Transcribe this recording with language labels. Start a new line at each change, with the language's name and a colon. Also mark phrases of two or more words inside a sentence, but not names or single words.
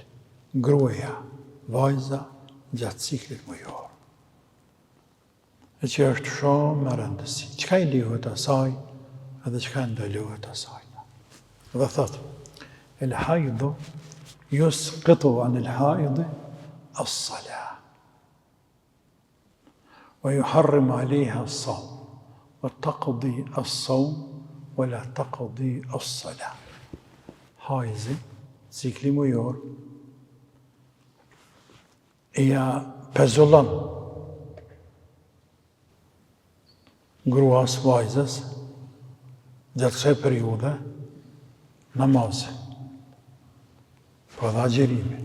Albanian: Gruaja, vajza, gjatë ciklit mujor. E që është shumë më rëndësi. Qka i lihet asaj edhe qka ndalohet asaj. Dhe thot,
Arabic: الحيض يسقط عن الحائض الصلاة. ويحرم عليها الصوم وتقضي الصوم ولا تقضي الصلاة.
Albanian: Hajzi, cikli mujor, ja pezullon gruas vajzës gjatë kësaj periudhe namazin, po dhe agjerimin.